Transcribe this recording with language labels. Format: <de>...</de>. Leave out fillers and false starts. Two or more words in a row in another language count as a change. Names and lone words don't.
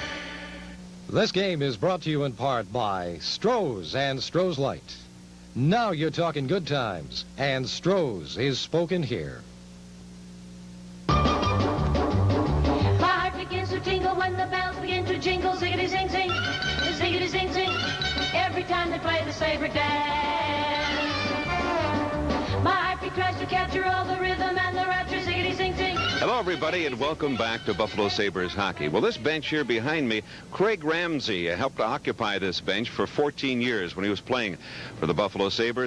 <en>This game is brought to you in part by Stroh's and Stroh's Light. Now you're talking good times, and Stroh's is spoken here. My heart begins to tingle when the bells begin to jingle. Ziggity zing zing, ziggity zing zing. Every time they play the Sabre dance, my heartbeat tries to capture all Hello, everybody, and welcome back to Buffalo Sabres hockey. Well, this bench here behind me, Craig Ramsey helped to occupy this bench for 14 years when he was playing for the Buffalo Sabres.</en>